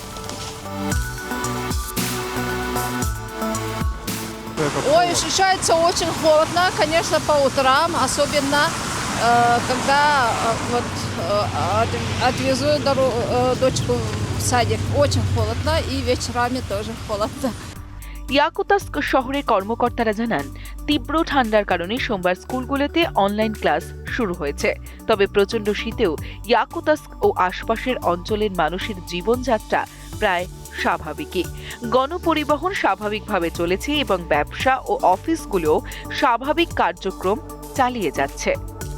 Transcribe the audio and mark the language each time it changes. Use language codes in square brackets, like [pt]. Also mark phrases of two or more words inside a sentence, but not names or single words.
[ru] Ой, ощущается очень холодно, конечно, по утрам, особенно когда отвезу дочку в садик. Очень холодно, и вечерами тоже холодно. [bn] ইয়াকুতাস্ক শহরের কর্মকর্তারা জানান, তীব্র ঠান্ডার কারণে সোমবার স্কুলগুলোতে অনলাইন ক্লাস শুরু হয়েছে। তবে প্রচণ্ড শীতেও ইয়াকুতাস্ক ও আশপাশের অঞ্চলের মানুষের জীবনযাত্রা প্রায় স্বাভাবিকই। গণপরিবহন স্বাভাবিকভাবে চলেছে এবং ব্যবসা ও অফিসগুলো স্বাভাবিক কার্যক্রম চালিয়ে যাচ্ছে।